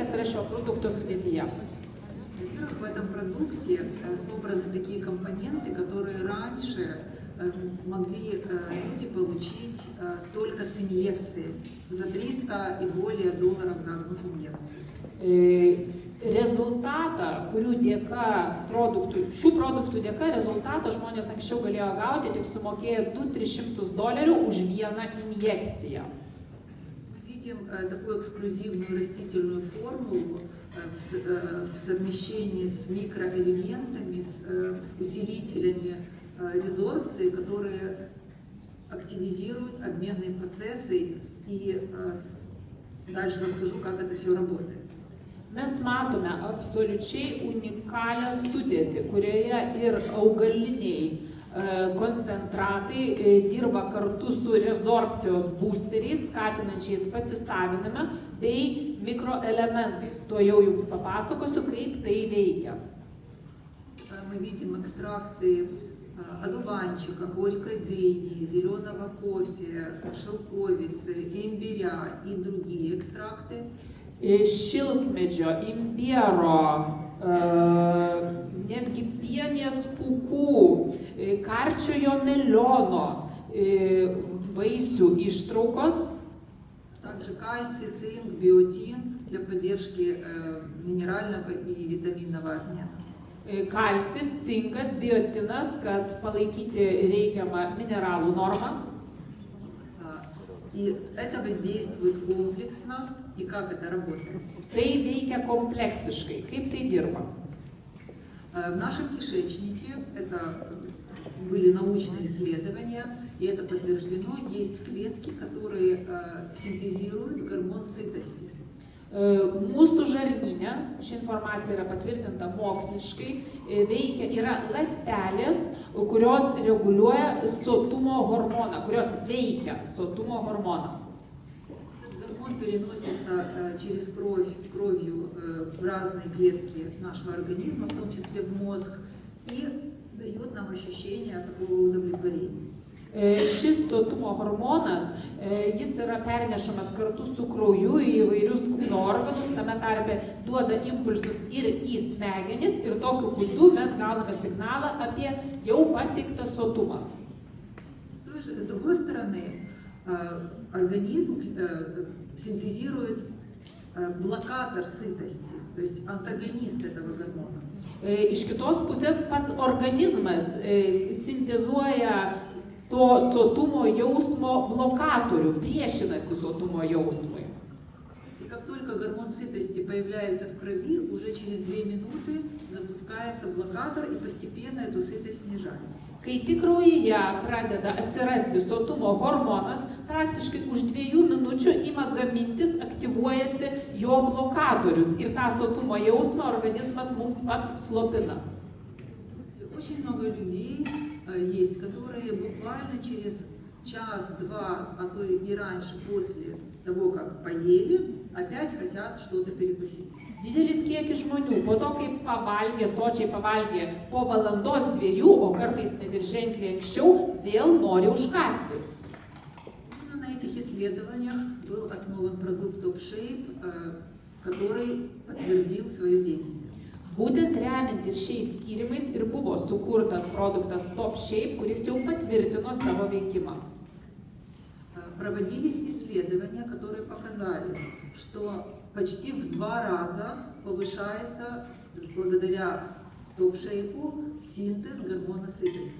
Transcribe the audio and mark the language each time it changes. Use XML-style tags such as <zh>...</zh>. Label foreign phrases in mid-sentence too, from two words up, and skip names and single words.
<lt>šio produkto sudėtyje.</lt> <ru>Во-первых, в этом продукте собраны такие компоненты, которые раньше могли люди получить только с инъекцией за $300 и более за одну инъекцию.</ru> <lt>Rezultatą, šių produktų dėka rezultatą žmonės anksčiau galėjo gauti tik sumokėję $200–300 už vieną injekciją.</lt> <ru>Мы видим такую эксклюзивную растительную формулу в совмещении с микроэлементами, с усилителями резорбции, которые активизируют обменные процессы. И дальше расскажу, как это все работает.</ru> <lt>Mes matome absoliučiai unikalią sudėtį, kurioje ir augaliniai koncentratai dirba kartu su rezorpcijos boosteriais, skatinančiais pasisavinimą, bei mikroelementais. To jau jums papasakosiu, kaip tai veikia.</lt> <ru>Мы видим экстракты одуванчика, горькой дыни, зеленого кофе, шелковицы, имбиря и другие экстракты.</ru> <lt>Šilkmedžio, imbiero, netgi pienės pūkų, karčiojo meliono vaisių ištraukos.</lt> <ru>Также кальций, цинк, биотин для поддержки минерального и витаминного обмена.</ru> <lt>Kalcis, cinkas, biotinas, kad palaikyti reikiamą mineralų normą.</lt> <ru>И это воздействует комплексно. И как это работает?</ru> <lt>Tai veikia kompleksiškai. Kaip tai dirba?</lt> <ru>В нашем кишечнике, это были научные исследования, и это подтверждено, есть клетки, которые синтезируют гормон сытости.</ru> <lt>Mūsų žarnyne, ši informacija yra patvirtinta moksliškai, yra ląstelės, kurios reguliuoja sotumo hormoną, kurios veikia sotumo hormoną.</lt> <ru>Он переносится через кровью в разные клетки нашего организма, в том числе в мозг, и дает нам ощущение такого удовлетворения.</ru> <lt>Šis sotumo hormonas, jis yra pernešamas kartu su krauju į įvairius kūno organus, tame tarpe duoda impulsus ir į smegenis ir tokiu būdu mes gauname signalą apie jau pasiektą sotumą.</lt> <ru>С другой стороны, организм синтезирует блокатор сытости, то есть антагонист этого гормона.</ru> <lt>Iš kitos pusės pats organizmas sintezuoja to sotumo jausmo blokatorių, priešinasi sotumo jausmui.</lt> <ru>И как только гормон сытости появляется в крови, уже через 2 минуты запускается блокатор и постепенно эту сытость снижает.</ru> <lt>Kai tik kraujyje pradeda atsirasti sotumo hormonas, praktiškai už 2 minučių ima gamintis, aktyvuojasi jo blokatorius ir tą sotumo jausmą organizmas mums pats slopina.</lt> <ru>Очень много людей есть, которые буквально через час-два, а то и раньше, после того, как поели, опять хотят что-то перекусить.</ru> <lt>Didelis kiekis žmonių, po to, kai pavalgė, sočiai pavalgė po valandos 2, o kartais net ir ženkliai anksčiau, vėl nori užkąsti.</lt> <ru>На этих исследованиях был основан продукт Top Shape, который подтвердил свое действие.</ru> <lt>Būtent remiantis šiais tyrimais ir buvo sukurtas produktas Top Shape, kuris jau patvirtino savo veikimą.</lt> <ru>Проводились исследования, которые показали, что почти в 2 раза повышается благодаря топ-шейпу синтез гормона сытости.</ru>